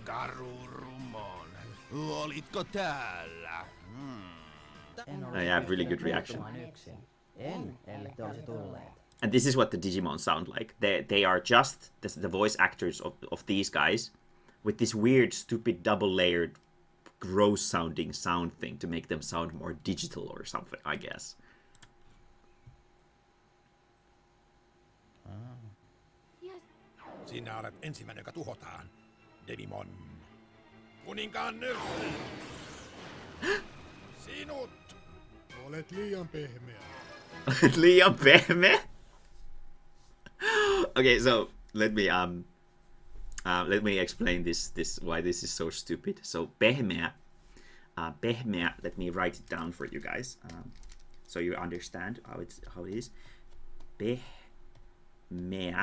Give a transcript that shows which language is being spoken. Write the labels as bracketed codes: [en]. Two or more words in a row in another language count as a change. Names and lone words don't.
[en] I have really good reaction. And this is what the Digimon sound like. They are just the voice actors of these guys with this weird, stupid, double-layered, gross-sounding sound thing to make them sound more digital or something, I guess. [fi] Sinä olet ensimmäinen, joka tuhotaan. Digimon. Kuninkaan nyrkki. Sinut. Olet liian pehmeä. Liian pehmeä? [en] Okay, so let me explain this why this is so stupid. So pehmeä, let me write it down for you guys, so you understand how it is. Pehmeä.